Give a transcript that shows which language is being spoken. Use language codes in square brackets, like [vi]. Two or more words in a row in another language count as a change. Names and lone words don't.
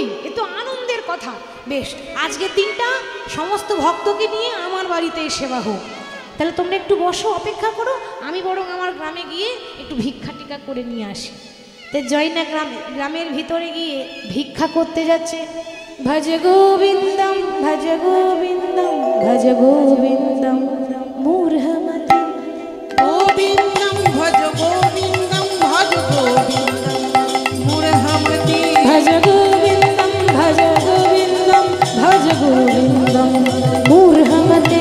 [bn] এ তো আনন্দের কথা। বেশ, আজকের দিনটা সমস্ত ভক্তকে নিয়ে আমার বাড়িতেই সেবা হোক। তাহলে তোমরা একটু বসো, অপেক্ষা করো, আমি বরং আমার গ্রামে গিয়ে একটু ভিক্ষা টিকা করে নিয়ে আসি। তো জয়না গ্রামের ভিতরে গিয়ে ভিক্ষা করতে যাচ্ছে। [sa] ভজ গোবিন্দম ভজ গোবিন্দম ভজ গোবিন্দম মূঢ়মতি। গোবিন্দম ভজ গোবিন্দম ভজ গোবিন্দম মূঢ়মতি। ভজ গোবিন্দম ভজ গোবিন্দম ভজ গোবিন্দম মূঢ়মতে।